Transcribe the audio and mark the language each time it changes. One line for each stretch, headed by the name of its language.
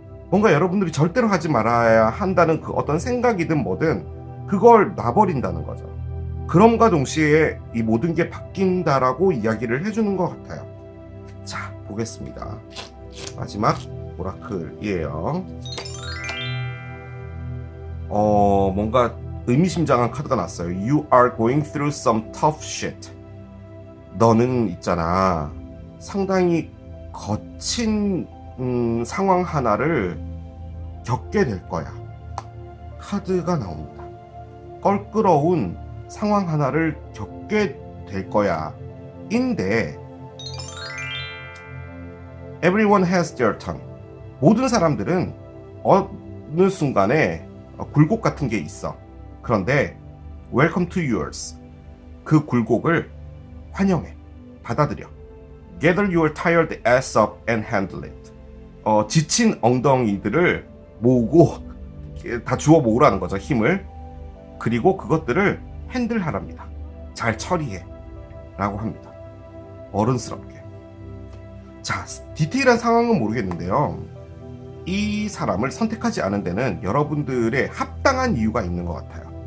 Korean: 뭔가 여러분들이 절대로 하지 말아야 한다는 그 어떤 생각이든 뭐든 그걸 놔버린다는 거죠. 그럼과 동시에 이 모든 게 바뀐다라고 이야기를 해주는 것 같아요. 자, 보겠습니다. 마지막 오라클이에요. 뭔가 의미심장한 카드가 났어요.
English: You are going through some tough shit.
Korean: 너는 있잖아. 상당히 거친 상황 하나를 겪게 될 거야. 카드가 나옵니다. 껄끄러운 상황 하나를 겪게 될 거야. 인데
English: Everyone has their tongue.
Korean: 모든 사람들은 어느 순간에 굴곡 같은 게 있어. 그런데
English: Welcome to yours.
Korean: 그 굴곡을 환영해. 받아들여.
English: Gather your tired ass up and handle it.
Korean: 지친 엉덩이들을 모으고 다 주워 모으라는 거죠. 힘을. 그리고 그것들을 핸들하랍니다. 잘 처리해 라고 합니다. 어른스럽게. 자, 디테일한 상황은 모르겠는데요. 이 사람을 선택하지 않은 데는 여러분들의 합당한 이유가 있는 것 같아요.